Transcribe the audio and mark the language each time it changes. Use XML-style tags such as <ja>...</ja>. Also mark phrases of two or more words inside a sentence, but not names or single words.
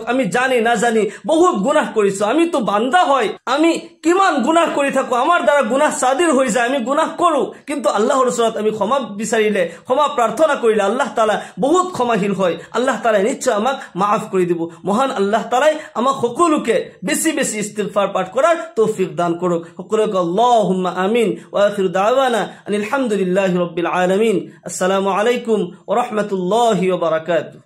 <as>আমি জানি নাজানি বহুত গুনাহ কৰিছো, আমিতো বান্দা হয়, আমি কিমান গুনাহ কৰি থাকো, আমাৰ দ্বাৰা গুনাহ সাদিৰ হৈ যায়, আমি গুনাহ কৰো, কিন্তু আল্লাহৰ ওচৰত আমি ক্ষমা বিচাৰিলে, ক্ষমা প্ৰাৰ্থনা কৰিলে আল্লাহ তাআলা বহুত ক্ষমাশীল হয়। আল্লাহ তাআলাই নিশ্চয় আমাক মাফ কৰি দিব। মহান আল্লাহ তাআলাই আমাক সকলোকে বেছি বেছি ইস্তিগফাৰ পাঠ কৰাৰ তৌফিক দান কৰক। সকলোকে</as> <ar>اللهم آمين. وآخر دعوانا أن الحمد لله رب العالمين. السلام عليكم ورحمة الله وبركاته.</ar>